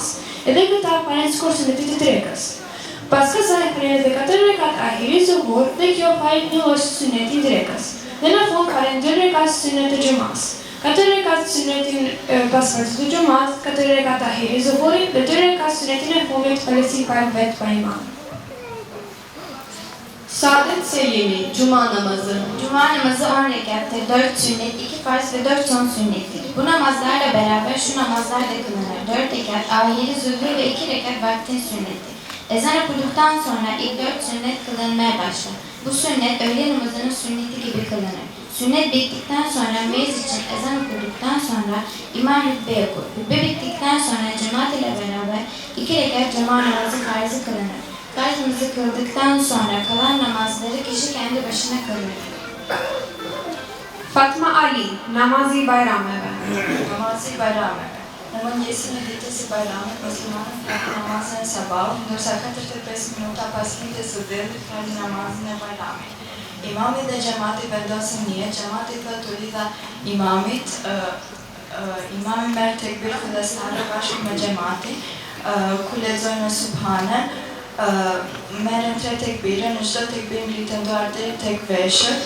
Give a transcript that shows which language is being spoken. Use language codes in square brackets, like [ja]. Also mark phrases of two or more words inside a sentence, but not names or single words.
[sq] Edhe këta falen sikur sunetet e drekës. Pas kësaj falen edhe 4 rekat ahiri zuhur dhe kjo fal një lloj suneti i drekës. Dhe në fund falen 2 rekat sunet të gjumas. 4 rekat sunetin pas farzit të gjumas, 4 rekat ahiri zuhurit dhe 2 rekat sunetin e fundit falesi fal vet pa imam. [tr] Saadet Selimi, Cuma namazı. Cuma namazı 10 rekattır, 4 sünnet, 2 farz ve 4 son sünnettir. Bu namazlarla beraber şu namazlar da kılınır. 4 rekat, ahiri zuhur ve 2 rekat vaktin sünnettir. Ezan okuduktan sonra ilk 4 sünnet kılınmaya başlar. Bu sünnet öğle namazının sünneti gibi kılınır. Sünnet bittikten sonra meyz için ezan okuduktan sonra imam hutbe okur. Hutbe bittikten sonra cemaat ile beraber 2 rekat cuma namazı farzı kılınır. Farz namazı kıldıktan sonra kalan namazları kişi kendi başına kılır. [sq] Fatma Ali, namazi bayrameve. Namazi bayrameve. Në mëngjesin e ditës së Bayramit, muslimanët falin namazin e sabahut, ndërsa 45 minuta pas lidhjes së vendit falin namazin e Bayramit. Imami dhe xhamati vendosin niyet, xhamati thot u lidha imamit, imami merr tekbir fillestare bashkë me xhamatin, ku lexojnë subhane, merren 3 tekbire, në çdo tekbir ngrihen dorë deri tek veshët.